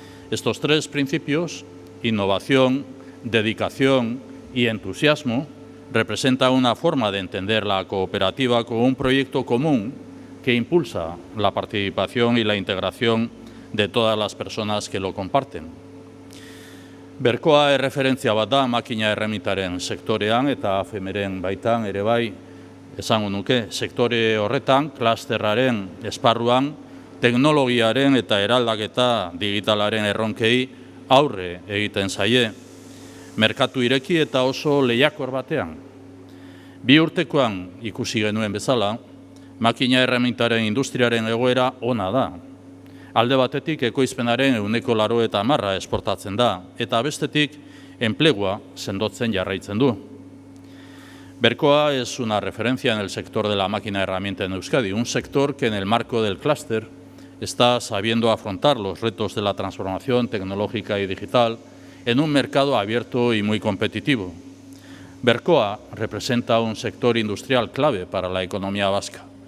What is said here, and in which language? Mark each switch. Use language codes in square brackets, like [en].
[es] Estos tres principios, innovación, dedicación y entusiasmo, representan una forma de entender la cooperativa como un proyecto común que impulsa la participación y la integración de todas las personas que lo comparten. [eu] Berkoa erreferentzia bat da makina erremitaren sektorean eta AFM-ren baitan ere bai, esango nuke, sektore horretan, klasterraren esparruan, teknologiaren eta eraldaketa digitalaren erronkei aurre egiten zaie, merkatu ireki eta oso lehiakor batean. 2 urtekoan ikusi genuen bezala, makina erremitaren industriaren egoera ona da. Alde batetik ekoizpenaren 80% esportatzen da, eta bestetik enplegua sendotzen jarraitzen du. [es] Berkoa es una referencia en el sector de la máquina herramienta en Euskadi, un sector que en el marco del clúster está sabiendo afrontar los retos de la transformación tecnológica y digital en un mercado abierto y muy competitivo. Berkoa representa un sector industrial clave para la economía vasca.